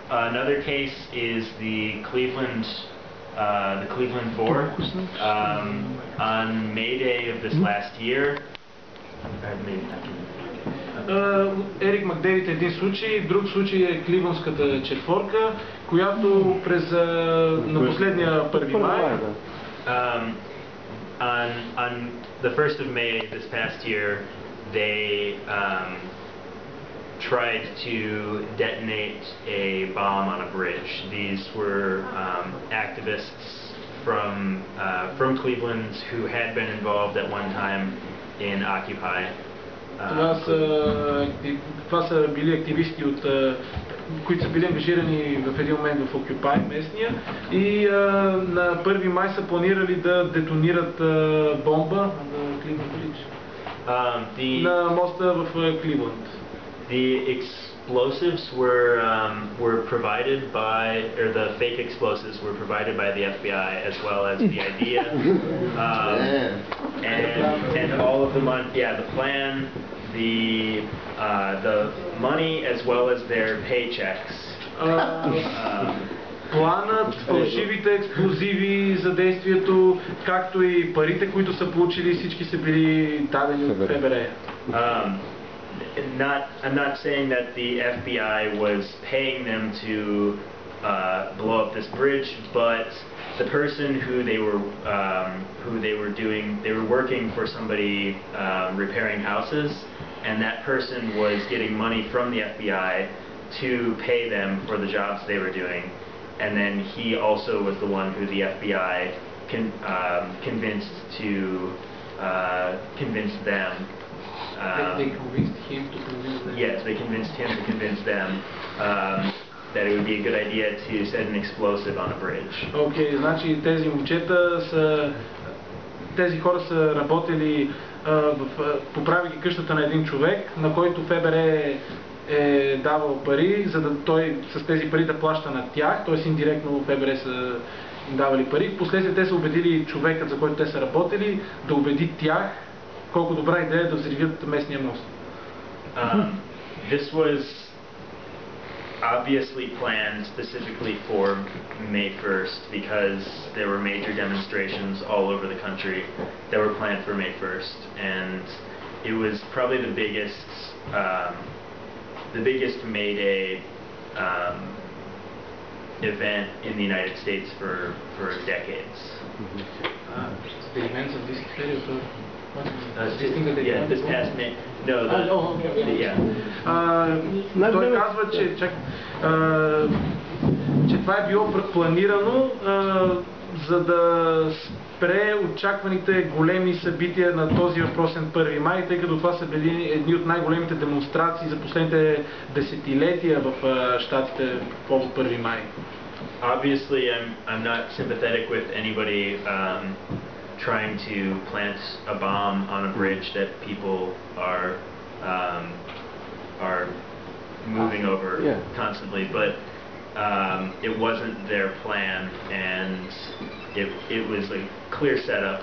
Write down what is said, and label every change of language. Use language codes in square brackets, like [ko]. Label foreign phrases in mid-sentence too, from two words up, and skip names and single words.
[en] Another case is the Cleveland Four. On May Day of this last year. [bg] Ерик Макдейвид е един случай, друг случай е Кливландската четворка, която на последния 1 май. [en] On the 1st of May this past year, they tried to detonate a bomb on a bridge. These were activists from Cleveland who had been involved at one time in Occupy. [bg] Това са били активисти, които са били ангажирани в един момент в Occupy, местния, и на 1 май са планирали да детонират бомба на Cleveland Bridge, на моста в Кливланд. [en] The explosives were provided by, or the fake explosives were provided by the FBI, as well as the idea, and all of the money, the plan, the money, as well as their paychecks. [bg] Планът, фалшивите експлозиви за действието, както и парите, които са получили, всички са били дадени от ФБР. [en] I'm not saying that the FBI was paying them to blow up this bridge, but the person who they were working for somebody repairing houses, and that person was getting money from the FBI to pay them for the jobs they were doing, and then he also was the one who the FBI convinced them. They convinced him to convince them. Yes, they convinced him to convince them that it would be a good idea to set an explosive on a bridge. [bg] Okay, значи тези хора са работили поправяйки къщата на един човек, на който ФБР е давал пари, за да той с тези пари да плаща на тях, т.е. индиректно ФБР са им давали пари. Впоследствие те са убедили човекът, за който те са работили, да убеди тях колко добра идея да взривят местния мост. [en] This was obviously planned specifically for May 1st because there were major demonstrations all over the country that were planned for May 1st, and it was probably the biggest May Day event in the United States for decades. The events of this period. This past May. No, [bg] Той казва, че това е било планирано, за да спре очакваните големи събития на този въпросен 1 май, тъй като това са били едни от най-големите демонстрации за последните десетилетия в щатите по 1 май. [en] Obviously, I'm not sympathetic with anybody trying to plant a bomb on a bridge that people are moving over constantly, but it wasn't their plan, and it was a clear setup.